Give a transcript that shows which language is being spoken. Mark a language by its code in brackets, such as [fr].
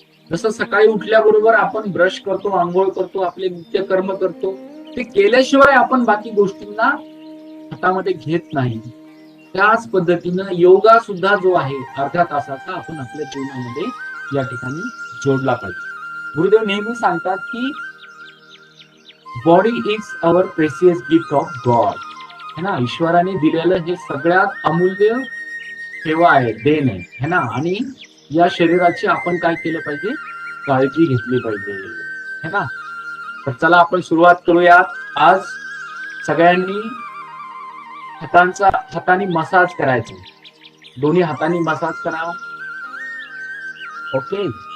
[mr] जसं सकाळी उठल्याबरोबर आपण ब्रश करतो, आंघोळ करतो, आपले नित्यकर्म करतो, ते केल्याशिवाय आपण बाकी गोष्टींना हातामध्ये घेत नाही. त्याच पद्धतीनं योगा सुद्धा जो आहे अर्ध्या तासाचा आपण आपल्या जीवनामध्ये या ठिकाणी जोडला पाहिजे. गुरुदेव नेहमी सांगतात की [en] body is our precious gift of God, [mr] है ना. ईश्वराने दिलेलं हे सगळ्यात अमूल्य सेवा आहे, देण आहे, है ना. आणि या शरीराची आपण काय केलं पाहिजे? काळजी घेतली पाहिजे, है ना. तर चला आपण सुरुवात करूया. आज सगळ्यांनी हाताने मसाज करायचा, दोन्ही हातांनी मसाज करा. ओके.